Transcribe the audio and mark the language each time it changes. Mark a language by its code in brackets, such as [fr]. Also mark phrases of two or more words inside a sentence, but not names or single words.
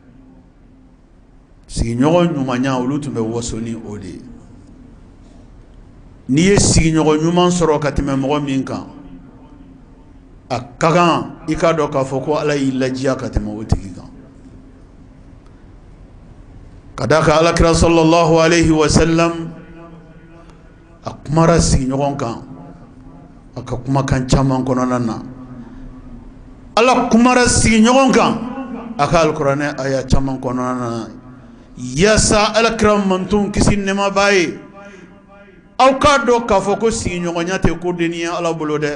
[bm] Sigiɲɔgɔn ɲumanya olu tun bɛ waso ni o de ye. N'i ye sigiɲɔgɔn ɲuman sɔrɔ ka tɛmɛ mɔgɔ min kan, a ka kan i k'a dɔn k'a fɔ ko Ala y'i lajiya ka tɛmɛ o tigi kan. Ka d'a kan Alakira [ar] صلى الله عليه وسلم [bm] a kumara sigiɲɔgɔn kan a ka kumakan caman kɔnɔna na. Ala kumara sigiɲɔgɔn kan a ka alikuranɛ aya caman kɔnɔna na. Yaasa Alakira mantun kisi nɛɛma b'a ye, aw k'a dɔn k'a fɔ ko sigiɲɔgɔnya tɛ ko denni ye Ala bolo dɛ.